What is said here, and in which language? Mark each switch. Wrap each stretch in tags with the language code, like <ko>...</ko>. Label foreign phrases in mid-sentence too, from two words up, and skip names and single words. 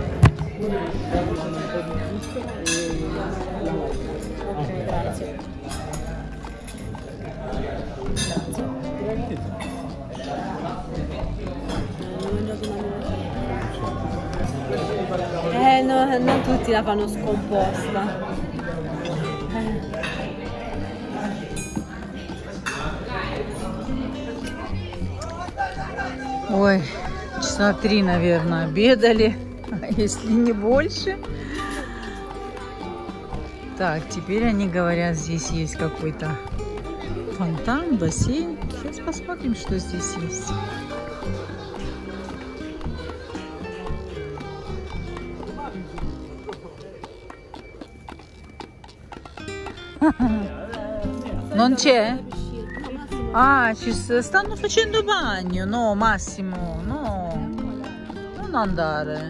<it>Grazie. No, non tutti la fanno scomposta.</it> <ru>Ой, часа 3, наверное, обедали, если не больше. Так, теперь они говорят, здесь есть какой-то фонтан, бассейн. Сейчас посмотрим, что здесь есть.</ru> <it>Non c'è? Ah, stanno facendo bagno. No, Massimo, no. Non andare.</it>